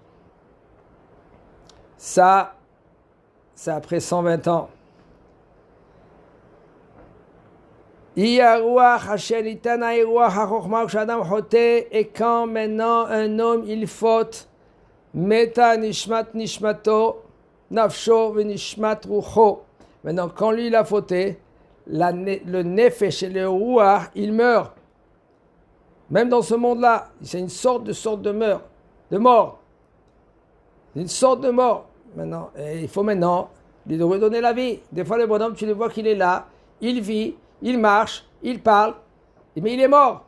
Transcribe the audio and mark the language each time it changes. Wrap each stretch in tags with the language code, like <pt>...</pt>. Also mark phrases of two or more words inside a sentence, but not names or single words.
<fr>Ça, c'est après 120 ans. Et quand maintenant un homme il faute,</fr> <he>מתה נשמת נשמתו, נפשו ונשמת רוחו.</he> <fr>Maintenant, quand lui il a fauté, le nefesh et le ruach, il meurt. Même dans ce monde-là, c'est une sorte de mort. C'est une sorte de mort. Maintenant, il faut maintenant lui redonner la vie. Des fois, le bonhomme, tu le vois qu'il est là, il vit, il marche, il parle, mais il est mort.</fr>